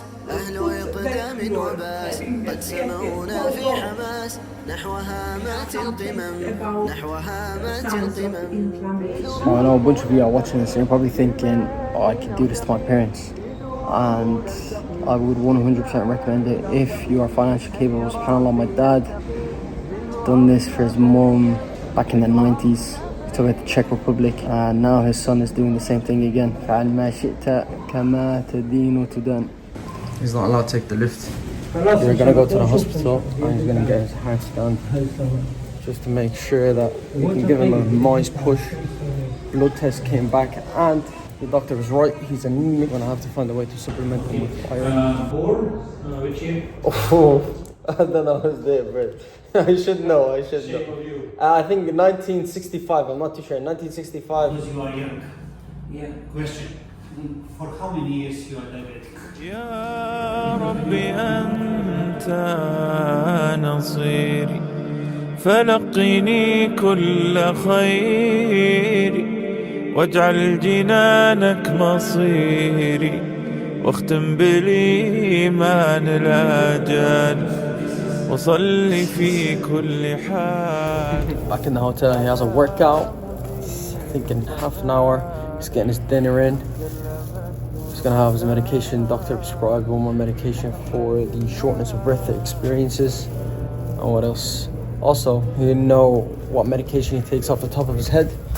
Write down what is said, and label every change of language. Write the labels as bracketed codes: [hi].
[ar] أهل إقدام وباس قد سمعونا في حماس نحو هامات القمم نحو هامات القمم. [en] I know a bunch of you are watching this and you're probably thinking, oh, I could do this to my parents. And I would 100% recommend it if you are financially capable. SubhanAllah, my dad done this for his mum back in the 90s. He took it to Czech Republic, and now his son is doing the same thing again. [ar] فعل ما شئت كما تدين تدان. [en] He's not allowed to take the lift. We're gonna go to the hospital and he's gonna get his heart scanned just to make sure that we can give him a nice push. Blood test came back and the doctor was right, he's anemic. We're gonna have to find a way to supplement him with iron. Which year? Oh, I don't know what's there, bro. I should know. I think 1965, I'm not too sure. 1965. Because you are young. Yeah. Question. For how many years you are diabetic? [ar] يا ربي أنت نصيري فلقني كل خير واجعل جنانك مصيري واختم بالإيمان الأجال وصلي في كل حال. [en] Back in the hotel, he has a workout. I think in half an hour, he's getting his dinner in. He's gonna have his medication. Doctor prescribed one more medication for the shortness of breath that he experiences. And what else? Also, he didn't know what medication he takes off the top of his head.